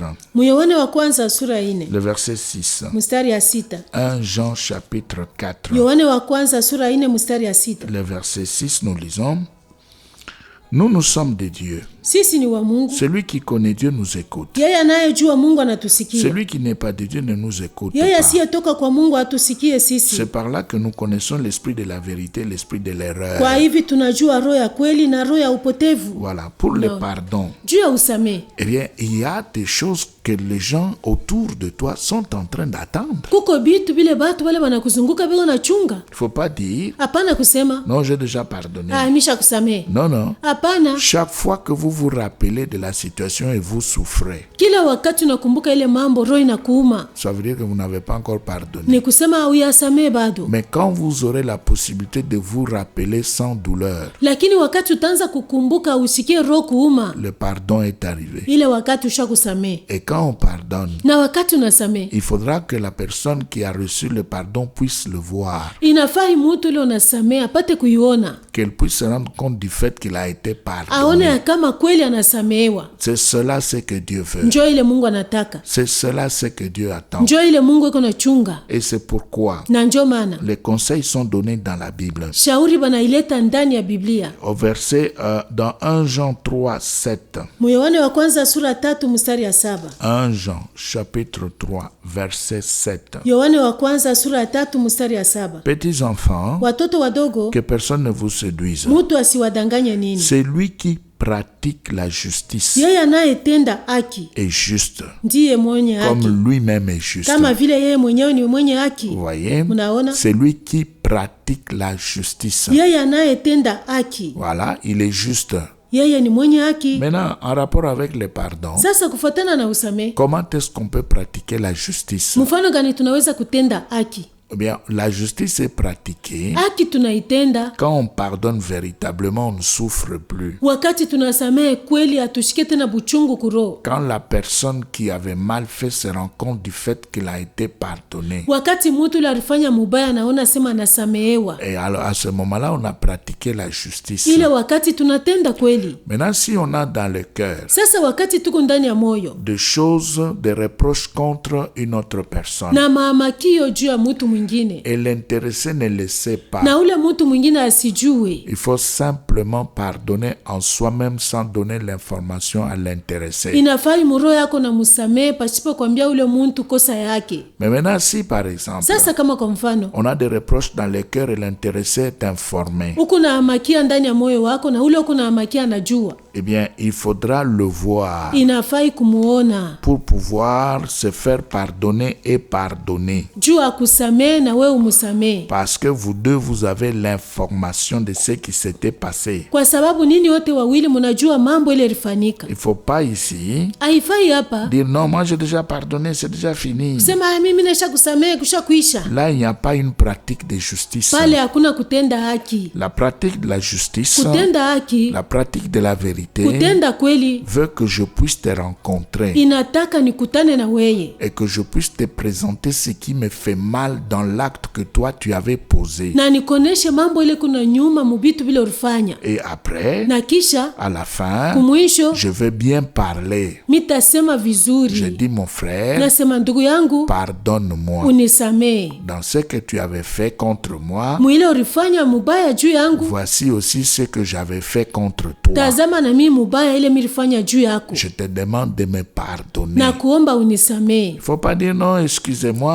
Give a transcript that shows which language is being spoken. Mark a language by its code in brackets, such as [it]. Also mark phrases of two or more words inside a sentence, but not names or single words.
[sw] Yohane wa kwanza sura 4 [fr] le verset 6. [sw] mstari ya 6. [fr] 1 Jean chapitre 4, [sw] Yohane wa kwanza sura 4 mstari ya 6. [fr] le verset 6, nous lisons. Nous sommes de Dieu. [sw] Sisi ni wa Mungu. [fr] Celui qui connaît Dieu nous écoute. [sw] Yeye anayejua Mungu anatusikia. [fr] Celui qui n'est pas de Dieu ne nous écoute [sw] Yeye [fr] pas. [sw] asiyetoka kwa Mungu atusikie sisi. [fr] C'est par là que nous connaissons l'esprit de la vérité, l'esprit de l'erreur. [sw] Kwa hivi tunajua roho ya kweli na roho ya upotevu. [fr] Voilà, pour le pardon. [sw] Juu ya usamehe. [fr] Eh bien, il y a des choses que les gens autour de toi sont en train d'attendre. [sw] Kuko bitu bile batu wale wanakuzunguka biko na chunga. [fr] Il ne faut pas dire, [sw] Hapana kusema, [fr] non, j'ai déjà pardonné. [sw] misha kusamehe. [fr] Non, non. [sw] Hapana. [fr] Chaque fois que vous vous rappelez de la situation et vous souffrez, [sw] Kila wakati unakumbuka ile mambo roho inakuuma. [fr] ça veut dire que vous n'avez pas encore pardonné. [sw] Ni kusema uyasamehe bado. [fr] Mais quand vous aurez la possibilité de vous rappeler sans douleur, [sw] Lakini wakati utaanza kukumbuka usikie roho kuuma, [fr] le pardon est arrivé. [sw] ile wakati ushakusamehe. [fr] Et quand on pardonne, [sw] Na wakati unasamehe, [fr] il faudra que la personne qui a reçu le pardon puisse le voir, [sw] inafaa mtu ile unasamehe apate kuiona. [fr] qu'elle puisse se rendre compte du fait qu'il a été [sw] Aone [fr] pardonné. [sw] kama kweli anasamehewa. [fr] C'est cela ce que Dieu veut. [sw] Njoo ile Mungu anataka. [fr] C'est cela ce que Dieu attend. [sw] Njoo ile Mungu iko na chunga. [fr] Et c'est pourquoi [sw] Na njoo maana [fr] les conseils sont donnés dans la Bible. [sw] shauri banaileta ndani ya Biblia. [fr] Au verset, dans 1 Jean 3, 7. [sw] Yohane wa kwanza sura 3 mstari ya 7. [fr] 1 Jean chapitre 3, verset 7. [sw] Yohane wa kwanza sura 3 mstari ya 7. [fr] Petits enfants, [sw] Watoto wadogo, [fr] que personne ne vous séduise. [sw] mtu asiwadanganye nini. [fr] C'est lui qui pratique la justice [sw] Yeye anayetenda haki [fr] est juste, [sw] ndiye mwenye haki, [fr] comme lui-même est juste. [sw] kama vile yeye mwenyewe ni mwenye haki. [fr] Vous voyez? [sw] Mnaona? [fr] C'est lui qui pratique la justice. [sw] Yeye anayetenda haki, [fr] Voilà, il est juste. [sw] yeye ni mwenye haki. [fr] Maintenant, en rapport avec le pardon, [sw] Sasa kufuatana na usamehe, [fr] comment est-ce qu'on peut pratiquer la justice? [sw] mfano gani tunaweza kutenda haki? [fr] Eh bien, la justice est pratiquée [sw] Haki tunaitenda [fr] quand on pardonne véritablement, on ne souffre plus. [sw] wakati tunasamehe kweli, hatushike tena buchungu kuroho. [fr] Quand la personne qui avait mal fait se rend compte du fait qu'il a été pardonné. [sw] Wakati mtu yule alifanya mubaya anaona sema anasamehewa, [fr] Et alors, à ce moment-là, on a pratiqué la justice. [sw] ile wakati tunatenda kweli. [fr] Maintenant, si on a dans le cœur [sw] Sasa wakati tuko ndani ya moyo [fr] des choses, des reproches contre une autre personne, [sw] na maamakio juu ya mtu mwingine [fr] et l'intéressé ne le sait pas, [sw] na ule mtu mwingine asijue, [fr] il faut simplement pardonner en soi-même sans donner l'information à l'intéressé. [sw] inafai muroho yako na musamehe pasipo kwambia ule mtu kosa yake. [fr] Mais maintenant, si par exemple, [sw] Sasa kama kwa mfano [fr] on a des reproches dans le cœur et l'intéressé est informé, [sw] uko na amakia ndani ya moyo wako na ule uko na amakia anajua, [fr] eh bien, il faudra le voir [sw] inafai kumuona [fr] pour pouvoir se faire pardonner et pardonner. [sw] juu akusamehe na wewe umusamehe. [fr] Parce que vous deux, vous avez l'information de ce qui s'était passé. [sw] Kwa sababu nini wote wawili mnajua mambo ile ilifanyika. [fr] Il ne faut pas ici [sw] Haifai hapa [fr] dire non, moi j'ai déjà pardonné, c'est déjà fini. [sw] sema mimi nisha kusamehe kusha kuisha. [fr] Là, il n'y a pas une pratique de justice. [sw] Pale hakuna kutenda haki. [fr] La pratique de la justice, [sw] Kutenda haki, [fr] la pratique de la vérité [sw] kutenda kweli [fr] veut que je puisse te rencontrer [sw] inataka nikutane na weye [fr] et que je puisse te présenter ce qui me fait mal dans l'acte que toi tu avais posé. [sw] na nikoneshe mambo ile kuna nyuma mubitu vile ulifanya, [fr] Et après, [sw] na kisha [fr] à la fin, [sw] kumwisho [fr] je vais bien parler. [sw] mitasema [fr] Je [sw] vizuri, [fr] dis mon frère, [sw] nasema ndugu yangu [fr] pardonne-moi [sw] unisamehe [fr] dans ce que tu avais fait contre moi. [sw] mwile ulifanya mubaya juu yangu, [fr] Voici aussi ce que j'avais fait contre toi. [sw] tazama na mimi mubaya ile milifanya juu yako, [fr] je te demande de me pardonner. [sw] na kuomba unisamee. [fr] Il faut pas dire non, excusez-moi.